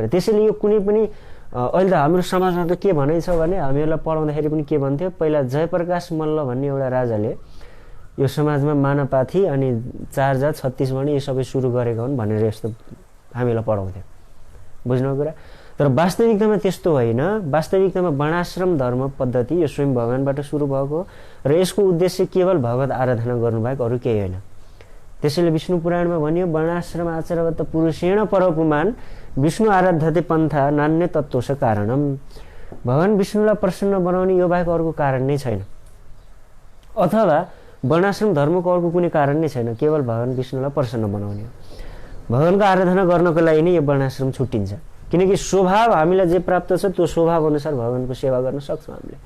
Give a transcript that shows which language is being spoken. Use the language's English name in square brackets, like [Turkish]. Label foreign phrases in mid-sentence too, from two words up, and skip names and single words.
[Nepali] त्यसैले यो कुनै पनि अहिले त हाम्रो समाजमा त के भनाइ छ भने हामीहरूलाई पढाउँदाखेरि पनि के भन्थ्यो, पहिला जयप्रकाश मल्ल भन्ने एउटा राजाले यो समाजमा मानवपाथी अनि 4 जात 36 वर्ण यो सबै सुरु गरेका हुन् भनेर यस्तो हामीलाई पढाउँथ्यो। बुझ्नुभयो कुरा? तर वास्तविकतामा त्यस्तो होइन। वास्तविकतामा वर्णाश्रम धर्म पद्धति यो स्वयं भगवानबाट सुरु भएको र यसको उद्देश्य केवल भगवत आराधना गर्नुबाहेक अरू केही होइन। त्यसैले विष्णु पुराणमा भनियो [Sanskrit] वर्णाश्रम आचरवत पुरुषेण परपुमान विष्णु आराध्यते पन्था नान्य तत्त्वस कारणम। [Nepali] भगवान विष्णुलाई प्रसन्न बनाउने यो बाहेक अर्को कारण नै छैन, अथवा वर्णाश्रम धर्मको अर्को कुनै कारण नै छैन, केवल भगवान विष्णुलाई प्रसन्न बनाउने हो। भगवानको आराधना गर्नको लागि नै यो वर्णाश्रम छुट्टिन्छ, किनकि स्वभाव हामीलाई जे प्राप्त छ त्यो स्वभाव अनुसार भगवानको सेवा गर्न सक्छौँ हामीले।